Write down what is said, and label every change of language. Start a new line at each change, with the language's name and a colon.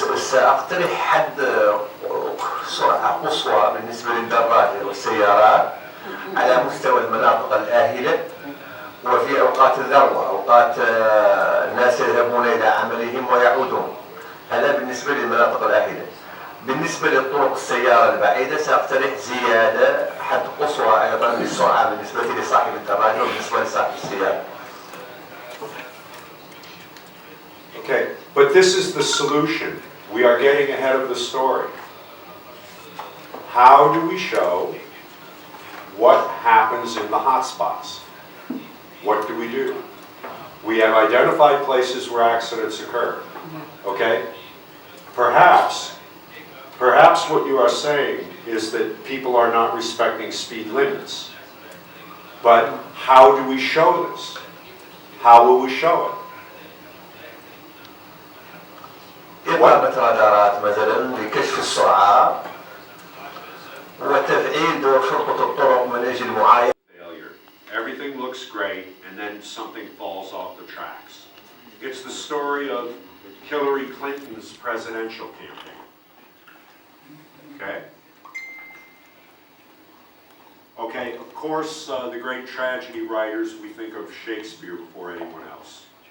Arabic: سأقترح حد سرعة قصوى بالنسبة للدراجة والسيارات على مستوى المناطق الآهلة وفي أوقات الذروة، أوقات الناس يذهبون إلى عملهم ويعودون. هذا بالنسبة للمناطق الآهلة. بالنسبة للطرق السيارة البعيدة سأقترح زيادة حد قصوى أيضا للسرعة بالنسبة لصاحب الدراجة وبالنسبة لصاحب السيارة.
English: Okay, but this is the solution. We are getting ahead of the story. How do we show what happens in the hotspots? What do we do? We have identified places where accidents occur. Okay? Perhaps what you are saying is that people are not respecting speed limits. But how do we show this? How will we show it?
Arabic: إقامة رادارات مثلا لكشف السرعة وتفعيل دور شرطة الطرق من أجل معاينة.
English: Failure. Everything looks great, and then something falls off the tracks. It's the story of Hillary Clinton's presidential campaign. Okay? Okay, of course, the great tragedy writers, we think of Shakespeare before anyone else.